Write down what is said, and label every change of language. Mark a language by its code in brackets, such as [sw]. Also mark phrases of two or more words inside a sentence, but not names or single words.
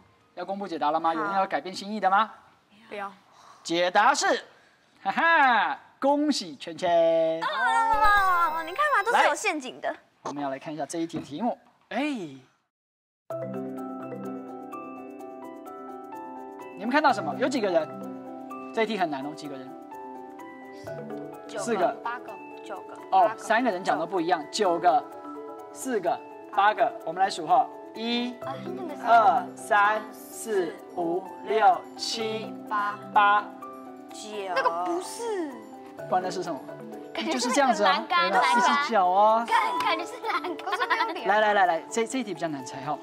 [zh] 要公布解答了嗎？有人要改變心意的嗎？不要。解答是，哈哈，恭喜圈圈。你看嘛，都是有陷阱的。我們要來看一下這一題的題目。哎，你們看到什麼？有幾個人？這一題很難哦，幾個人？4個、 8個、9個。哦，3個人講的不一樣，9個、4個、8個，我們來數哈，1、2、3、4、5、6、7、8、9。那個不是。不然那是什麼？就是这样子啊，四只脚啊，感觉是栏杆。来，这一题比较难猜哈。